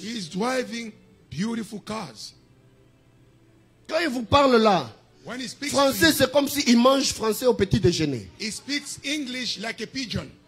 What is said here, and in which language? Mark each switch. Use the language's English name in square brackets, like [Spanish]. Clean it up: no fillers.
[English] He's driving beautiful cars. [French] Quand il vous parle là, [English] When he speaks [French] Français, c'est comme s'il mange français au petit déjeuner. [English] He speaks English like a pigeon.